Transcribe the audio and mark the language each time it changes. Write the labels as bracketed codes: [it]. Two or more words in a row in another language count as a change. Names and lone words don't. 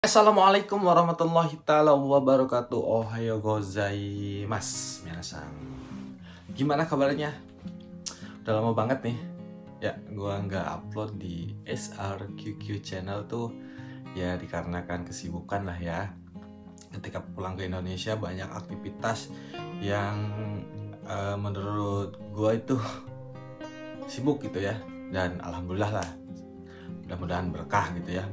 [ar] السلام عليكم ورحمة الله تعالى وبركاته. [ja] おはようございます皆さん. [id] Gimana kabarnya? Udah lama banget nih ya gua nggak upload di SRQQ channel tuh, ya dikarenakan kesibukan lah ya. Ketika pulang ke Indonesia banyak aktivitas yang menurut gua itu sibuk gitu ya, dan alhamdulillah lah, mudah-mudahan berkah gitu ya.